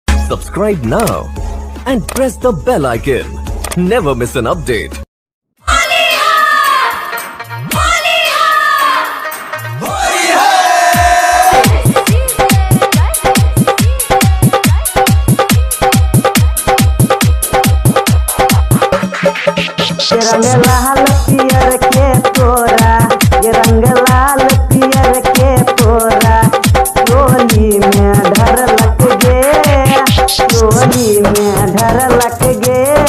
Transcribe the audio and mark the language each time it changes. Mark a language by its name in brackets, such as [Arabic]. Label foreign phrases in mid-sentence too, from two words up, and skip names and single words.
[English] Subscribe now and press the bell icon. Never miss an update. [Maithili] रंग लाल पियर के तोरा, ये रंग लाल पियर के तोरा, चोली में धर लग गे, चोली में धर लग गे।